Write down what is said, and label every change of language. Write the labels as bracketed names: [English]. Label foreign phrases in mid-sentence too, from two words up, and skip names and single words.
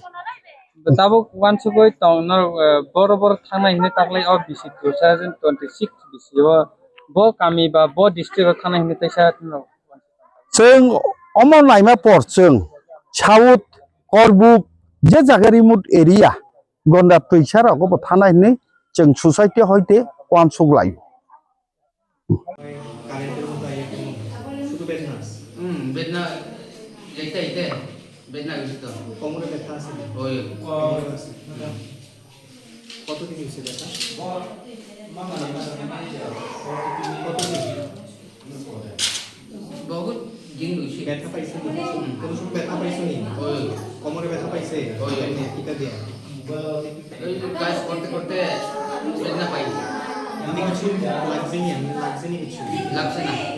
[Bodo] ताबो वानसुगै दं न बर थांनाय हिने ताकलाय अ बिसि 2026 बिसियो ब गामि बा ब डिस्ट्रिक्टआव थांनाय हिने तैसा जों अम नायमा पर जों साउथ करबुक जे जागा [English] remote area [Bodo] गन्दा पैसाराव थानाय हिने जों सोसाइटी हयते वानसुगलाय [Bangla] বেদনা যেটা ইতে বেদনা গেছিল কোমরে ব্যথা আছে ওই কতদিন হইছে ব্যথা বহুত দিন হইছে ব্যথা পাইছে কোন সময় ব্যথা পাইছে নি ওই কোমরে ব্যথা পাইছে ওই টিকা দিয়া ওই কাজ করতে করতে বেদনা পাইছে এমনি কিছু লাগছে না